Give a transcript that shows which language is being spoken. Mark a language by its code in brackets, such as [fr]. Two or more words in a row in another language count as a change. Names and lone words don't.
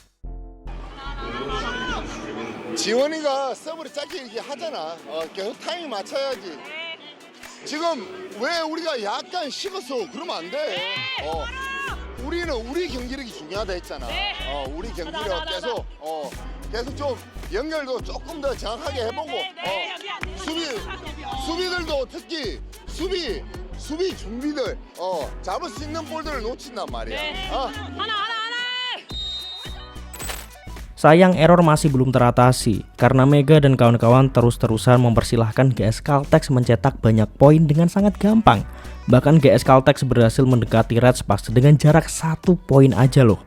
[ko] 지원이가 서브를 짧게 하잖아. 계속 타이밍 맞춰야지. 지금 왜 우리가 약간 식었어? 그러면 안 돼. 우리는 우리 경기력이 중요하다 했잖아. 우리 경기력 계속 좀 연결도 조금 더 정확하게 해보고 수비들도 특히 수비 준비들 잡을 수 있는 볼들을 놓친단 말이야. [id] Sayang error masih belum teratasi karena Mega dan kawan-kawan terus-terusan mempersilahkan GS Caltex mencetak banyak poin dengan sangat gampang. Bahkan GS Caltex berhasil mendekati Red Sparks dengan jarak 1 poin aja loh.